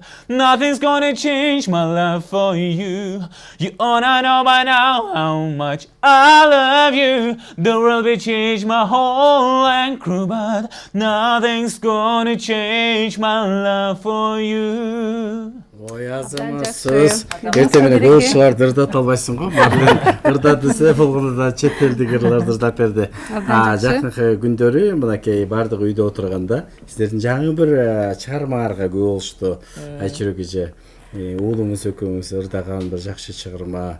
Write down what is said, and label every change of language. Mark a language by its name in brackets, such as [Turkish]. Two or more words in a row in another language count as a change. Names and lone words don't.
[English] Nothing's gonna change my love for you. You ought to know by now how much I love you. The world will change my whole and crew, but nothing's gonna change my love for you. [Kyrgyz] Ой, азаматсыз. Эртең менен көпчүлөр ырдап албайсың го. Марлен ырдап десе болгондо да чет элдик ырларды ырдап берди. Жакынкы күндөрү мынакей бардык үйдө отурганда сиздердин жаңы бир чыгармаларга күбө болушту. Айчырөк эже, уулуңуз экөөңүз ырдаган бир жакшы чыгарма.